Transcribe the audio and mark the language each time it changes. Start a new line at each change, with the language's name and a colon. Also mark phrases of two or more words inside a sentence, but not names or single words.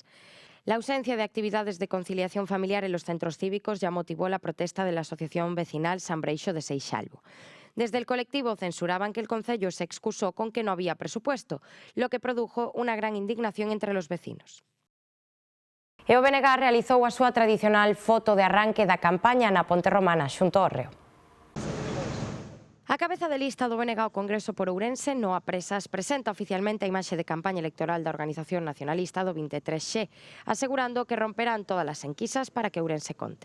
Spanish: La ausencia de actividades de conciliación familiar en los centros cívicos ya motivó la protesta de la Asociación Vecinal San Breixo de Seixalbo. Desde el colectivo censuraban que el concello se excusó con que no había presupuesto, lo que produjo una gran indignación entre los vecinos.
Galician: E o BNG realizou a súa tradicional foto de arranque da campaña na Ponte Romana xunto ao reo. A cabeza de lista do BNG ao Congreso por Ourense, Noa Presas, presenta oficialmente a imaxe de campaña electoral da Organización Nacionalista do 23X, asegurando que romperán todas as enquisas para que Ourense conte.